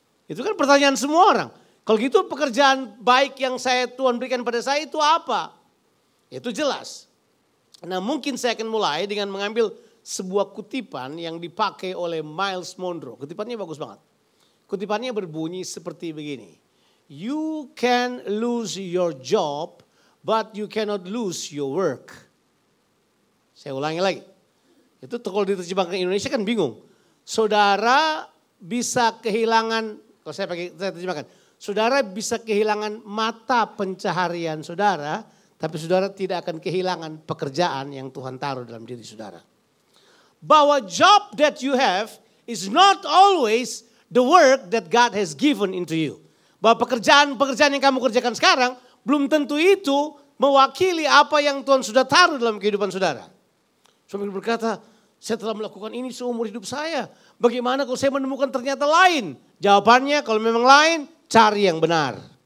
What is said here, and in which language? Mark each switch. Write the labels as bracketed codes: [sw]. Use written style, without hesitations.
[id] Itu kan pertanyaan semua orang. Kalau gitu pekerjaan baik yang Tuhan berikan pada saya itu apa? Itu jelas. Nah mungkin saya akan mulai dengan mengambil sebuah kutipan yang dipakai oleh Miles Monroe. Kutipannya bagus banget. Kutipannya berbunyi seperti begini. [en] You can lose your job but you cannot lose your work. [id] Saya ulangi lagi. Itu kalau diterjemahkan ke Indonesia kan bingung. Saudara bisa kehilangan, kalau saya terjemahkan. Saudara bisa kehilangan mata pencaharian saudara, tapi saudara tidak akan kehilangan pekerjaan yang Tuhan taruh dalam diri saudara. [en] Bahwa job that you have is not always the work that God has given into you. [id] Bahwa pekerjaan-pekerjaan yang kamu kerjakan sekarang belum tentu itu mewakili apa yang Tuhan sudah taruh dalam kehidupan saudara. Saudara berkata, saya telah melakukan ini seumur hidup saya. Bagaimana kalau saya menemukan ternyata lain? Jawabannya kalau memang lain, cari yang benar.